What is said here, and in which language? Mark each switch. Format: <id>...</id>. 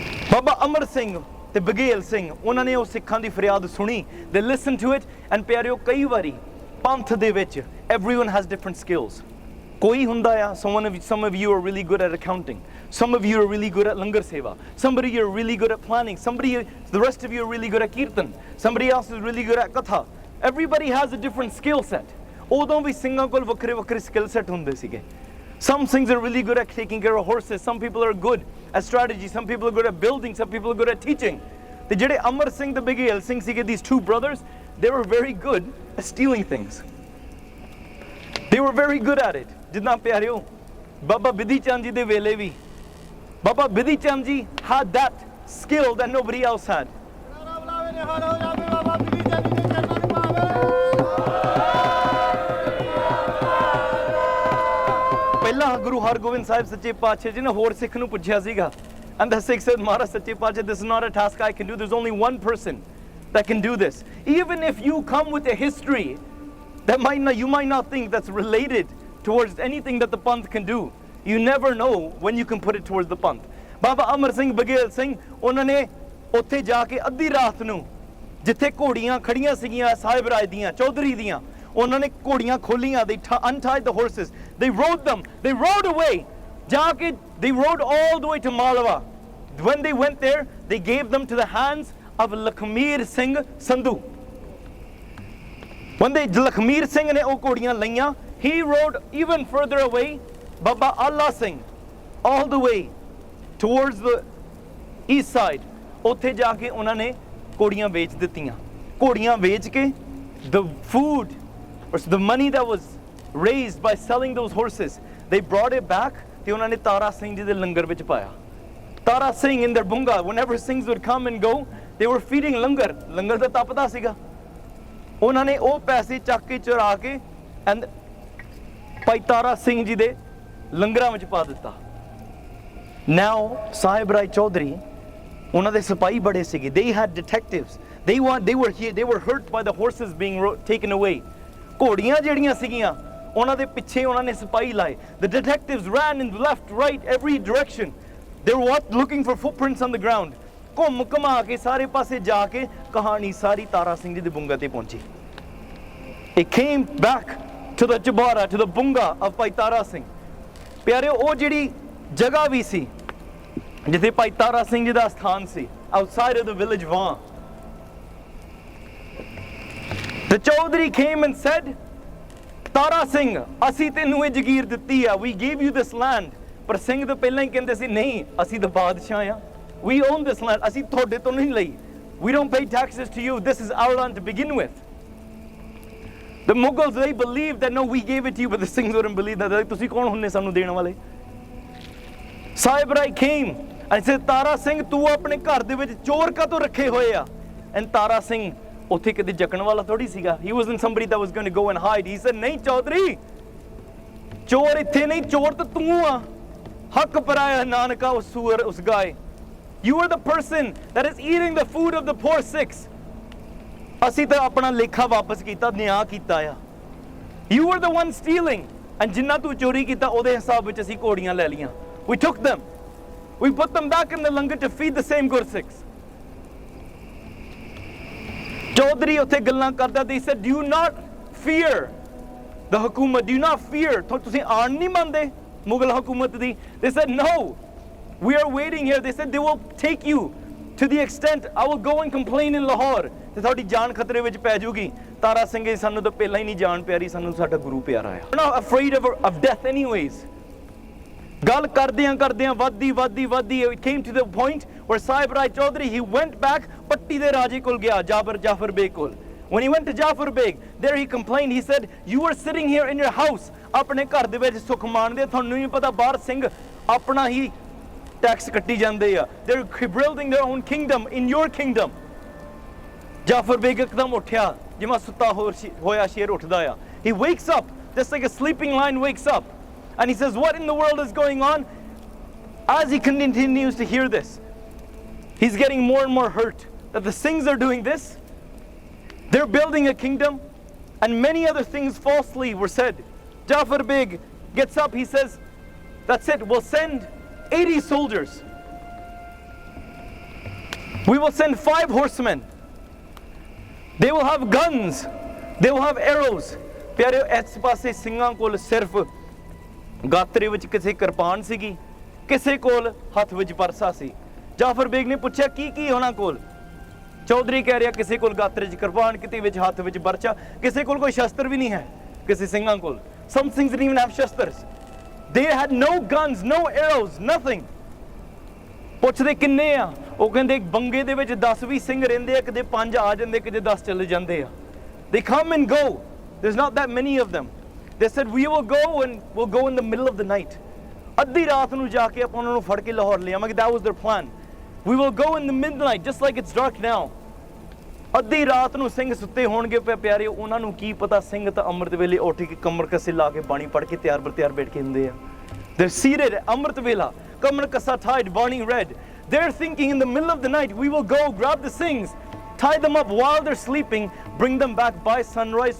<pa>Baba Amar Singh ਤੇ ਬਗੇਲ ਸਿੰਘ, ਉਹਨਾਂ ਨੇ ਉਹ ਸਿੱਖਾਂ ਦੀ ਫਰਿਆਦ ਸੁਣੀ.</pa> <en>They listened to it, and</en> <pa>ਪਿਆਰਿਓ ਕਈ ਵਾਰੀ ਪੰਥ ਦੇ ਵਿੱਚ</pa> <en>everyone has different skills.</en> <pa>ਕੋਈ ਹੁੰਦਾ ਆ,</pa> <en>some of you are really good at accounting, some of you are really good at langar seva, somebody you're really good at planning, the rest of you are really good at kirtan, somebody else is really good at katha. Everybody has a different skill set.</en> <pa>ਉਦੋਂ ਵੀ ਸਿੰਘਾਂ ਕੋਲ ਵੱਖਰੇ ਵੱਖਰੇ skill set ਹੁੰਦੇ ਸੀਗੇ.</pa> <en>Some Singhs are really good at taking care of horses. Some people are good at strategy. Some people are good at building. Some people are good at teaching. The ਜਿਹੜੇ Amar Singh the Bhai Singh ਸੀਗੇ, these 2 brothers, they were very good at stealing things. They were very good at it.</en> <pa>ਜਿੱਦਾਂ ਪਿਆਰਿਓ ਬਾਬਾ ਬਿਧੀ ਚੰਦ ਜੀ ਦੇ ਵੇਲੇ ਵੀ ਬਾਬਾ Bidhi Chand ji</pa> <en>had that skill that nobody else had.</en> <pa>ਪਹਿਲਾਂ ਗੁਰੂ ਹਰਗੋਬਿੰਦ ਸਾਹਿਬ ਸੱਚੇ ਪਾਤਸ਼ਾਹ ਜੀ ਨੇ ਹੋਰ ਸਿੱਖ ਨੂੰ ਪੁੱਛਿਆ ਸੀਗਾ,</pa> <en>and the Sikh said,</en> <pa>Maharaj ਸੱਚੇ ਪਾਤਸ਼ਾਹ,</pa> <en>this is not a task I can do. There's only one person that can do this. Even if you come with a history that you might not think that's related towards anything that the Panth can do, you never know when you can put it towards the Panth.</en> <pa>Baba Amar Singh Bhai Singh, ਉਹਨਾਂ ਨੇ ਉੱਥੇ ਜਾ ਕੇ ਅੱਧੀ ਰਾਤ ਨੂੰ ਜਿੱਥੇ ਘੋੜੀਆਂ ਖੜੀਆਂ ਸੀਗੀਆਂ ਸਾਹਿਬ ਰਾਏ ਦੀਆਂ, ਚੌਧਰੀ ਦੀਆਂ, ਉਹਨਾਂ ਨੇ ਘੋੜੀਆਂ ਖੋਲੀਆਂ.</pa> <en>They untied the horses, they rode them, they rode away.</en> <pa>ਜਾ ਕੇ</pa> <en>they rode all the way to Malwa. When they went there, they gave them to the hands of Lakhmir Singh Sandhu. When they Lakhmir Singh</en> <pa>ne oh kodiyan laiyan,</pa> <en>he rode even further away, Baba Allah Singh, all the way towards the east side.</en> <pa>Uthe jaake ਉਹਨਾਂ ਨੇ ਕੋੜੀਆਂ ਵੇਚ ਦਿੱਤੀਆਂ. ਕੋੜੀਆਂ ਵੇਚ ਕੇ</pa> <en>the food or the money that was raised by selling those horses, they brought it back</en> <pa>ਤੇ ਉਹਨਾਂ ਨੇ ਤਾਰਾ ਸਿੰਘ ਜੀ ਦੇ ਲੰਗਰ ਵਿੱਚ ਪਾਇਆ.</pa> <en>Tara Singh in their bunga, whenever Singhs would come and go, they were feeding langar.</en> <pa>Langar da tapda siga. ਉਹਨਾਂ ਨੇ ਉਹ ਪੈਸੇ ਚੱਕ ਕੇ ਚੁਰਾ ਕੇ and ਭਾਈ ਤਾਰਾ ਸਿੰਘ ਜੀ ਦੇ ਲੰਗਰਾਂ ਵਿੱਚ ਪਾ ਦਿੱਤਾ. Now Sahib Rai Chaudhary, ਉਹਨਾਂ ਦੇ ਸਿਪਾਹੀ ਬੜੇ ਸੀਗੇ.</pa> <en>They had detectives. They were hurt by the horses being taken away.</en> <pa>ਘੋੜੀਆਂ ਜਿਹੜੀਆਂ ਸੀਗੀਆਂ ਉਹਨਾਂ ਦੇ ਪਿੱਛੇ ਉਹਨਾਂ ਨੇ ਸਿਪਾਹੀ ਲਾਏ.</pa> <en>The detectives ran in the left, right, every direction. They were looking for footprints on the ground.</en> <pa>ਘੁੰਮ ਘੁਮਾ ਕੇ ਸਾਰੇ ਪਾਸੇ ਜਾ ਕੇ ਕਹਾਣੀ ਸਾਰੀ ਤਾਰਾ ਸਿੰਘ ਜੀ ਦੇ bunga ਤੇ ਪਹੁੰਚੀ.</pa> <en>It came back to the Jabara, to the bunga of Bhai Tara Singh.</en> <pa>ਪਿਆਰਿਓ ਉਹ ਜਿਹੜੀ ਜਗ੍ਹਾ ਵੀ ਸੀ ਜਿੱਥੇ ਭਾਈ ਤਾਰਾ ਸਿੰਘ ਜੀ ਦਾ ਸਥਾਨ ਸੀ, outside of the village Vaan.</pa> <en>The Chaudhary came and said, Tara Singh,</en> <pa>ਅਸੀਂ ਤੈਨੂੰ ਇਹ ਜਗੀਰ ਦਿੱਤੀ ਆ,</pa> <en>we gave you this land.</en> <pa>ਪਰ ਸਿੰਘ ਤੋਂ ਪਹਿਲਾਂ ਹੀ ਕਹਿੰਦੇ ਸੀ ਨਹੀਂ ਅਸੀਂ ਤਾਂ ਬਾਦਸ਼ਾਹ ਆ,</pa> <en>we own this land,</en> <pa>ਅਸੀਂ ਤੁਹਾਡੇ ਤੋਂ ਨਹੀਂ ਲਈ,</pa> <en>we don't pay taxes to you, this is our land to begin with. The Mughals, they believed that no, we gave it to you, but the Singhs wouldn't believe that.</en> <pa>ਤੁਸੀਂ ਕੌਣ ਹੁੰਨੇ ਸਾਨੂੰ ਦੇਣ ਵਾਲੇ?</pa> <en>Sahib Rai came and said,</en> <pa>Tara Singh, ਤੂੰ ਆਪਣੇ ਘਰ ਦੇ ਵਿੱਚ ਚੋਰ ਕਾਹਤੋਂ ਰੱਖੇ ਹੋਏ ਆ? And Tara Singh ਉੱਥੇ ਕਿਤੇ ਜਕਣ ਵਾਲਾ ਥੋੜੀ ਸੀਗਾ.</pa> <en>He wasn't somebody that was going to go and hide. He said,</en> <pa>ਨਹੀਂ ਚੌਧਰੀ, ਚੋਰ ਇੱਥੇ ਨਹੀਂ, ਚੋਰ ਤਾਂ ਤੂੰ ਆ. ਹੱਕ ਪਰਾਇਆ ਨਾਨਕਾ ਉਸ ਸੂਰ ਉਸ ਗਾਏ.</pa> <en>You are the person that is eating the food of the poor Sikhs.</en> <pa>ਅਸੀਂ ਤਾਂ ਆਪਣਾ ਲੇਖਾ ਵਾਪਸ ਕੀਤਾ, ਨਿਆਂ ਕੀਤਾ ਆ.</pa> <en>You were the one stealing.</en> <pa>And ਜਿੰਨਾ ਤੂੰ ਚੋਰੀ ਕੀਤਾ ਉਹਦੇ ਹਿਸਾਬ ਵਿੱਚ ਅਸੀਂ ਘੋੜੀਆਂ ਲੈ ਲਈਆਂ.</pa> <en>We took them. We put them back in the langar to feed the same Gursikhs. Chaudhary</en> <pa>ਉੱਥੇ ਗੱਲਾਂ ਕਰਦਾ,</pa> <en>they said, do you not fear the hukumat? Do you not fear?</en> <pa>ਤੁਸੀਂ ਆਣ ਨਹੀਂ ਮੰਨਦੇ ਮੁਗਲ ਹਕੂਮਤ ਦੀ?</pa> <en>They said, no, we are waiting here. They said, they will take you to the extent I will go and complain in Lahore.</en> <pa>ਤੇ ਤੁਹਾਡੀ ਜਾਨ ਖਤਰੇ ਵਿੱਚ ਪੈ ਜਾਊਗੀ. ਤਾਰਾ ਸਿੰਘ ਜੀ ਸਾਨੂੰ ਤਾਂ ਪਹਿਲਾਂ ਹੀ ਨਹੀਂ ਜਾਨ ਪਿਆਰੀ, ਸਾਨੂੰ ਸਾਡਾ ਗੁਰੂ ਪਿਆਰਾ ਆ.</pa> <en>We're not afraid of death anyways.</en> <pa>ਗੱਲ ਕਰਦਿਆਂ ਵੱਧਦੀ</pa> <en>it came to the point where Sahib Rai Chaudhary, he went back</en> <pa>ਪੱਟੀ ਦੇ ਰਾਜੇ ਕੋਲ ਗਿਆ,</pa> <en>Jafar Beg ਕੋਲ. When he went to Jafar Beg, there he complained. He said, you were sitting here in your house,</en> <pa>ਆਪਣੇ ਘਰ ਦੇ ਵਿੱਚ ਸੁਖ ਮਾਣਦੇ, ਤੁਹਾਨੂੰ ਨਹੀਂ ਪਤਾ ਬਾਹਰ ਸਿੰਘ ਆਪਣਾ ਹੀ ਟੈਕਸ ਕੱਟੀ ਜਾਂਦੇ ਆ.</pa> <en>They're building their own kingdom in your kingdom.</en> <pa>Jafar Beg ਇੱਕਦਮ ਉੱਠਿਆ ਜਿਵੇਂ ਸੁੱਤਾ ਹੋਇਆ ਸ਼ੇਰ ਉੱਠਦਾ ਆ.</pa> <en>He wakes up just like a sleeping lion wakes up. And he says, what in the world is going on? As he continues to hear this, he's getting more and more hurt that the Singhs are doing this. They're building a kingdom, and many other things falsely were said. Jafar Beg gets up, he says, that's it, we'll send 80 soldiers. We will send 5 horsemen. They will have guns. They will have arrows.</en> <pa>ਪਿਆਰਿਓ ਇਸ ਪਾਸੇ ਸਿੰਘਾਂ ਕੋਲ ਸਿਰਫ ਗਾਤਰੇ ਵਿੱਚ ਕਿਸੇ ਕਿਰਪਾਨ ਸੀਗੀ, ਕਿਸੇ ਕੋਲ ਹੱਥ ਵਿੱਚ ਪਰਸਾ ਸੀ. ਜਾਫਰ ਬੇਗ ਨੇ ਪੁੱਛਿਆ ਕੀ ਉਹਨਾਂ ਕੋਲ? ਚੌਧਰੀ ਕਹਿ ਰਿਹਾ ਕਿਸੇ ਕੋਲ ਗਾਤਰੇ 'ਚ ਕਿਰਪਾਨ, ਕਿਤੇ ਵਿੱਚ ਹੱਥ ਵਿੱਚ ਪਰਚਾ, ਕਿਸੇ ਕੋਲ ਕੋਈ ਸ਼ਸਤਰ ਵੀ ਨਹੀਂ ਹੈ ਕਿਸੇ ਸਿੰਘਾਂ ਕੋਲ.</pa> <en>Some Singhs didn't even have shastras. They had no guns, no arrows, nothing.</en> <pa>ਪੁੱਛਦੇ ਕਿੰਨੇ ਆ? ਉਹ ਕਹਿੰਦੇ ਬੰਗੇ ਦੇ ਵਿੱਚ 10-20 ਸਿੰਘ ਰਹਿੰਦੇ ਆ, ਕਿਤੇ 5 ਆ ਜਾਂਦੇ, ਕਿਤੇ 10 ਚਲੇ ਜਾਂਦੇ ਆ.</pa> <en>They come and go. There's not that many of them. They said, we will go and we'll go in the middle of the night.</en> <pa>ਅੱਧੀ ਰਾਤ ਨੂੰ ਜਾ ਕੇ ਆਪਾਂ ਉਹਨਾਂ ਨੂੰ ਫੜ ਕੇ ਲਾਹੌਰ ਲੈ ਆਵਾਂਗੇ.</pa> <en>That was their plan. We will go in the midnight, just like it's dark now.</en> <pa>ਅੱਧੀ ਰਾਤ ਨੂੰ ਸਿੰਘ ਸੁੱਤੇ ਹੋਣਗੇ ਪਿਆਰੇ, ਉਹਨਾਂ ਨੂੰ ਕੀ ਪਤਾ ਸਿੰਘ ਤਾਂ ਅੰਮ੍ਰਿਤ ਵੇਲੇ ਉੱਠ ਕੇ ਕਮਰ ਕੱਸੇ ਲਾ ਕੇ ਬਾਣੀ ਪੜ੍ਹ ਕੇ ਤਿਆਰ ਬੈਠ ਕੇ ਹੁੰਦੇ ਆ.</pa> <en>They're seated at amrit vela, kamar kassa tied, bani read. They're thinking in the middle of the night, we will go grab the Singhs, tie them up while they're sleeping, bring them back by sunrise.</en>